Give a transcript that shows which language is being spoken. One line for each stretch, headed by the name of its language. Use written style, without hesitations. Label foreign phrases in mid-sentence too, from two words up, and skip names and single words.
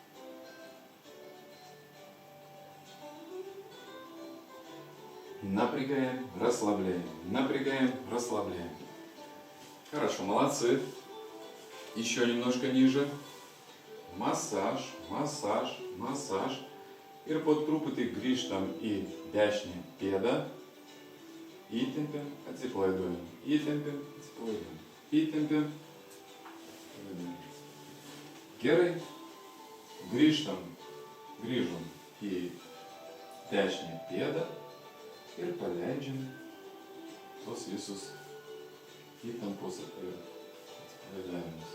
Russian: Напрягаем, расслабляем, напрягаем, расслабляем. Хорошо, молодцы. Еще немножко ниже. Массаж, массаж, массаж.
Lithuanian: Ir po truputį grįžtam į dešinę pėdą. Įtempiam, atsipalaiduojam. Įtempiam, atsipalaiduojam. Įtempiam. Gerai. Grįžtam į dešinę pėdą ir paleidžiam tos visus įtampos ir atsipalaidavimus.